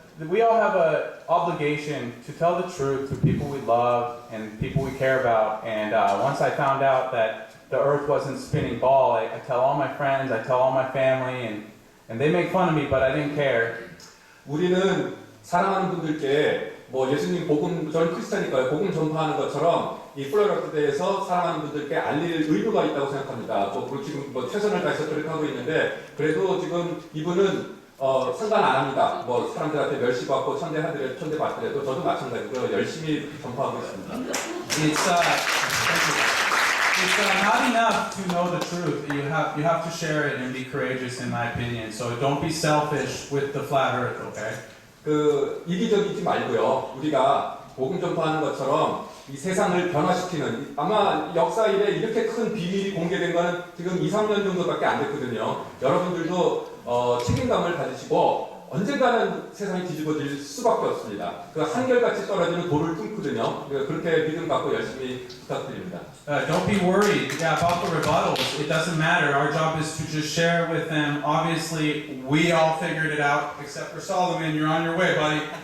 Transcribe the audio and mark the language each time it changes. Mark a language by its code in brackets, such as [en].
[en] We all have an obligation to tell the truth to people we love and people we care about. And once I found out that the Earth wasn't spinning ball, I tell all my friends, I tell all my family, and they make fun of me, but I didn't care. [ko] 우리는 사랑하는 분들께 뭐 예수님 복음, 저는 크리스찬이니까요. 복음 전파하는 것처럼 이 플레이어스에 대해서 사랑하는 분들께 알릴 의무가 있다고 생각합니다. 뭐 지금 뭐 최선을 다해서 그렇게 하고 있는데 그래도 지금 이분은 상관 안 합니다. 뭐 사람들한테 멸시받고 천대받더라도 저도 마찬가지고요. 열심히 전파하고 있습니다. [en] It's not enough to know the truth. You have to share it and be courageous, in my opinion. So don't be selfish with the flat Earth, okay? [ko] 그 이기적이지 말고요. 우리가 복음 전파하는 것처럼 이 세상을 변화시키는 아마 역사 이래 이렇게 큰 비밀이 공개된 거는 지금 2, 3년 정도밖에 안 됐거든요. 여러분들도 책임감을 가지시고 언젠가는 세상이 뒤집어질 수밖에 없습니다. 그 한결같이 떨어지는 돌을 뚫거든요. 그렇게 믿음 갖고 열심히 부탁드립니다. [en] Don't be worried about the rebuttals. It doesn't matter. Our job is to just share it with them. Obviously, we all figured it out, except for Solomon. You're on your way, buddy.